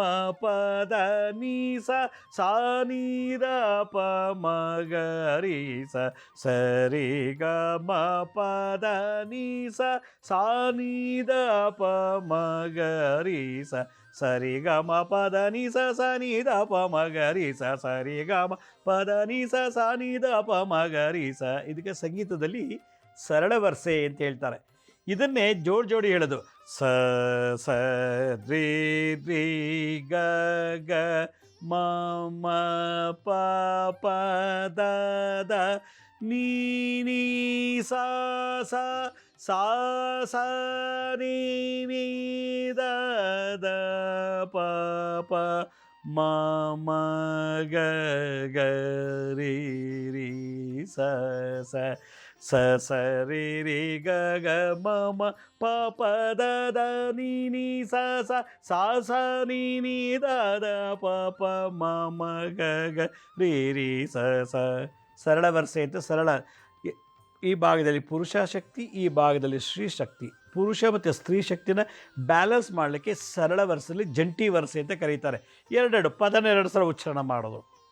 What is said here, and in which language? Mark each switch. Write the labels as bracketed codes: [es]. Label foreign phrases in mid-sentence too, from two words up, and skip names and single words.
[kn] ಪ ದ ನೀ ಸ ಸಾ ನೀ ದ ಪ ಮ ಗ ರೀ ಸ ಸ ರಿ ಗ ಮ ಪ ದ ನೀ ಸ ಸಾ ನೀ ದ ಪ ಮ ಗ ರೀ ಸ ಸ ರಿ ಗ ಮ ಪ ದ ನೀ ಸ ಸ ನೀ ದ ಪ ಮ ಗ ರೀ ಸ ಸ ರಿ ಗ ಮ ಪ ದ ನೀ ಸ ಸಾ ನೀ ದ ಪ ಮ ಗ ರೀ ಸ. ಇದಕ್ಕೆ ಸಂಗೀತದಲ್ಲಿ ಸರಳ ವರ್ಸೆ ಅಂತ ಹೇಳ್ತಾರೆ. ಇದನ್ನೇ ಜೋಡಿ ಹೇಳೋದು. ಸ ಸ ರಿ ರಿ ಗ ಗ ಮ ಮ ಪ ಪ ದ ದ ನೀ ನೀ ಸಾ ಸಾ ಸಾ ಸಾ ನೀ ನೀ ದ ದ ಪ ಪ ಮ ಮ ಗ ಗ ರೀ ರೀ ಸ ಸ ಸ ಸ ರಿ ರಿ ಗ ಗ ಮ ಮ ಪ ಪ ದ ದ ನೀ ನೀ ಸ ಸ ಸಾ ಸ ನೀ ನೀ ದ ದ ಪ ಪ ಮ ಮ ಗ ಗ ರೀ ರೀ ಸ ಸ. ಸರಳ ವರ್ಸೆ ಅಂತ ಸರಳ. ಈ ಭಾಗದಲ್ಲಿ ಪುರುಷ ಶಕ್ತಿ, ಈ ಭಾಗದಲ್ಲಿ ಸ್ತ್ರೀ ಶಕ್ತಿ. ಪುರುಷ ಮತ್ತು ಸ್ತ್ರೀ ಶಕ್ತಿನ ಬ್ಯಾಲೆನ್ಸ್ ಮಾಡಲಿಕ್ಕೆ ಸರಳ ವರ್ಸಲ್ಲಿ ಜಂಟಿ ವರ್ಸೆ ಅಂತ ಕರೀತಾರೆ. 2 ಪದನ 2 ಸಲ ಉಚ್ಚಾರಣೆ ಮಾಡೋದು.